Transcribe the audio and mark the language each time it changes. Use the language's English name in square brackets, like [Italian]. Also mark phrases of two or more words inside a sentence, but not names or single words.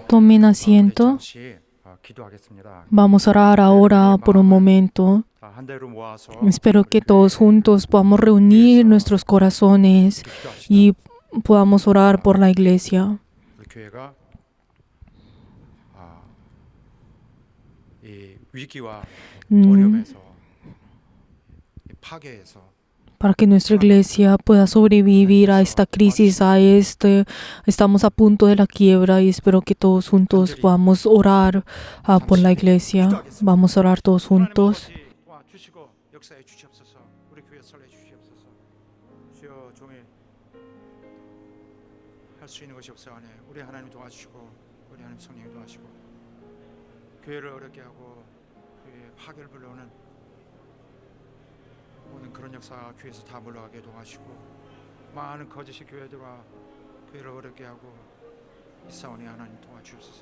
[Spanish] Tomen asiento. [Korean] 잠시 기도하겠습니다. [Spanish] Vamos a orar ahora por un momento. [Korean] 자, 한 대로 모아서 [Spanish] Espero que todos juntos podamos reunir nuestros corazones y podamos orar por la iglesia. [Korean] 우리 교회가 이 위기와 어려움에서 이 파괴에서 [Spanish] Para que nuestra iglesia pueda sobrevivir a esta crisis, estamos a punto de la quiebra y espero que todos juntos podamos orar por la iglesia. Vamos a orar todos juntos. [Korean] 도와주시고 역사해 주시옵소서. 우리 교회 설해 주시옵소서. 주여 종의 할 수 있는 것이 없사오니 우리 하나님 도와주시고 우리 하나님 성령님 도와주시고 교회를 어렵게 하고 교회에 파괴를 불러오는 모든 그런 역사가 교회에서 다 물러가게 도와주시고 많은 거짓의 교회들과 교회를 어렵게 하고 있사오니 하나님 도와주옵소서.